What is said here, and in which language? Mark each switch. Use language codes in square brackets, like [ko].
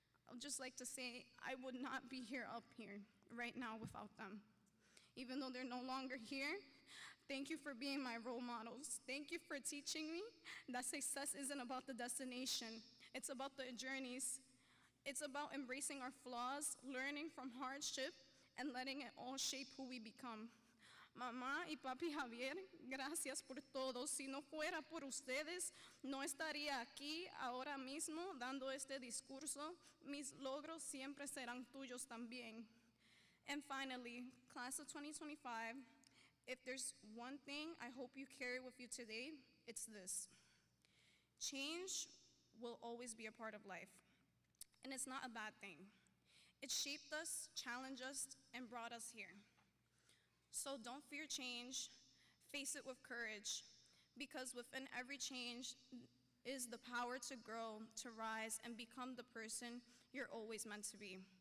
[en] I'd just like to say I would not be up here right now without them. Even though they're no longer here, Thank you for being my role models. Thank you for teaching me that success isn't about the destination, it's about the journeys. It's about embracing our flaws, learning from hardship, and letting it all shape who we become. [es] Mamá y papi Javier, gracias por todo. Si no fuera por ustedes, no estaría aquí ahora mismo dando este discurso. Mis logros siempre serán tuyos también. [en] And finally, class of 2025, if there's one thing I hope you carry with you today, it's this. Change will always be a part of life, and it's not a bad thing. It shaped us, challenged us, and brought us here. So don't fear change, face it with courage, because within every change is the power to grow, to rise, and become the person you're always meant to be.